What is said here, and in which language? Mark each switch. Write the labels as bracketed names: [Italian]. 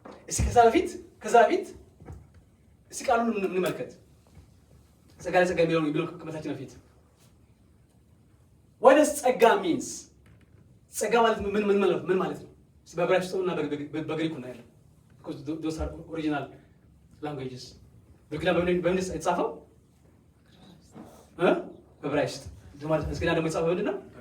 [Amharic] እስኪ ከዛ በፊት እስኪ ቃሉን እንመልከት። ጸጋ ለጸጋ የሚለውን ከመታችን በፊት [English] what does ጸጋ means? [Amharic] ጸጋ ማለት ምን ማለት ነው? በዕብራይስጡና በግሪኩ ነው ያለው [English] because those are original languages. [Amharic] በግሪክ በምን የተጻፈው? በዕብራይስጥ እስኪና ደግሞ የተጻፈው ምንድን ነው?